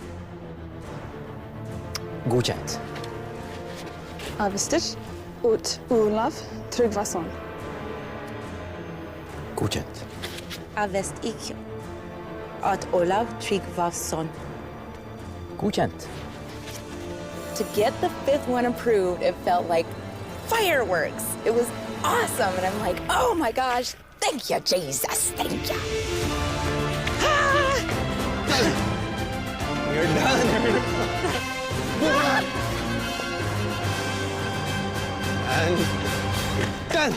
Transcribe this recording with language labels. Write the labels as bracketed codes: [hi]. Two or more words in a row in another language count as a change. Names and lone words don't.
[no] Godkjent. Jeg visste ikke at Olav Trygg var sånn. Godkjent. Jeg visste ikke at Olav Trygg var sånn. Godkjent. [en] To get the fifth one approved, it felt like fireworks. It was awesome. And I'm like, oh my gosh, thank you, Jesus, thank you. You're done. And done.